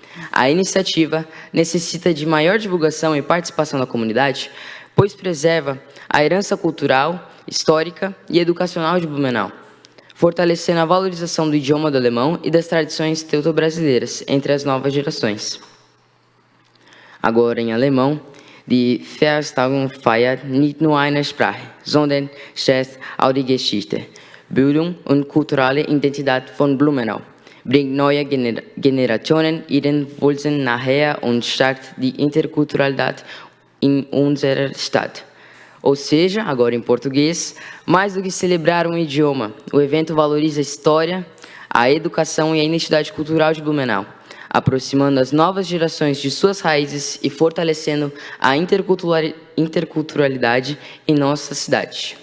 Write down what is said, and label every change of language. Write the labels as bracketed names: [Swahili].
[Portuguese] A iniciativa necessita de maior divulgação e participação da comunidade, pois preserva a herança cultural, histórica e educacional de Blumenau, fortalecendo a valorização do idioma do alemão e das tradições teuto-brasileiras entre as novas gerações. Agora em alemão, [German] die Vereinigung feiert nicht nur eine Sprache, sondern schätzt auch die Geschichte, Bildung und kulturelle Identität von Blumenau, bringt neue Generationen ihren Wurzeln näher und stärkt die Interkulturalität in unserer Stadt. [Portuguese] Ou seja, agora em português, mais do que celebrar um idioma, o evento valoriza a história, a educação e a identidade cultural de Blumenau, aproximando as novas gerações de suas raízes e fortalecendo a interculturalidade em nossa cidade.